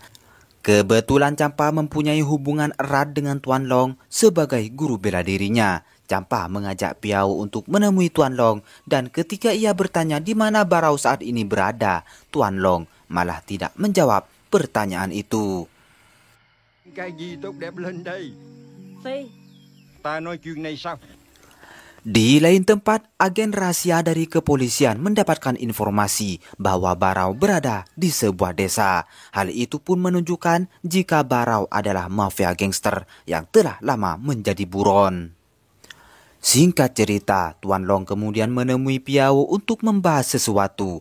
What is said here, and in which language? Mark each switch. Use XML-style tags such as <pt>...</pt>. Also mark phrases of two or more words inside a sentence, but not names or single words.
<id>Kebetulan Champa mempunyai hubungan erat dengan Tuan Long sebagai guru bela dirinya. Champa mengajak Piau untuk menemui Tuan Long, dan ketika ia bertanya di mana Barau saat ini berada, Tuan Long malah tidak menjawab pertanyaan itu.</id> <vi>Cái gì tốt đẹp lên đây? Phi, Ta nói chuyện này sao?</vi> <id>Di lain tempat, agen rahasia dari kepolisian mendapatkan informasi bahwa Barau berada di sebuah desa. Hal itu pun menunjukkan jika Barau adalah mafia gangster yang telah lama menjadi buron. Singkat cerita, Tuan Long kemudian menemui Piau untuk membahas sesuatu.</id>